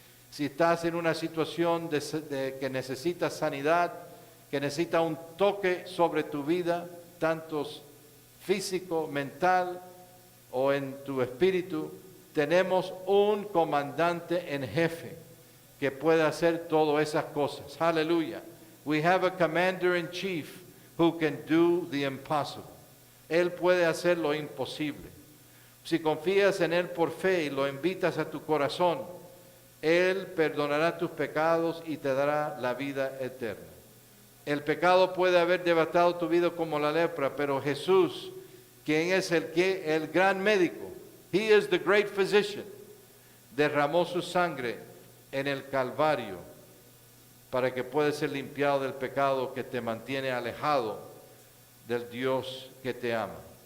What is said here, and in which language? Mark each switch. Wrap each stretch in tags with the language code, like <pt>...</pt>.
<es>Si estás en una situación que necesitas sanidad, que necesita un toque sobre tu vida, tanto físico, mental o en tu espíritu, tenemos un comandante en jefe que puede hacer todas esas cosas. Aleluya.</es> <en>We have a commander in chief who can do the impossible.</en> <es>Él puede hacer lo imposible. Si confías en Él por fe y lo invitas a tu corazón, Él perdonará tus pecados y te dará la vida eterna. El pecado puede haber devastado tu vida como la lepra, pero Jesús, quien es el gran médico,</es> <en>He is the great physician,</en> <es>derramó su sangre en el Calvario para que puedas ser limpiado del pecado que te mantiene alejado del Dios que te ama.</es>